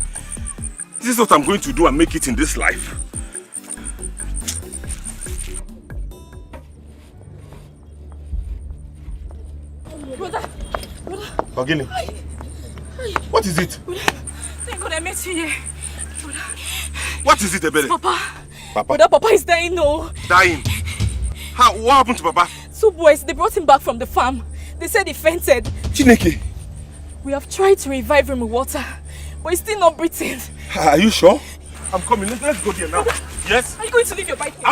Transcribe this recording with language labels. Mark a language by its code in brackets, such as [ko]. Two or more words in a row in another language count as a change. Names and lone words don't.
[en] This is what I'm going to do and make it in this life. Brother. Ogini, what is it? Thank God I met you here. What is it, Ebele? Papa. Papa? Papa is dying, no. Dying? How? What happened to Papa? 2 boys, they brought him back from the farm. They said he fainted. Chineke? We have tried to revive him with water, but he's still not breathing. Are you sure? I'm coming. Let's go there now. Yes? Are you going to leave your bike here?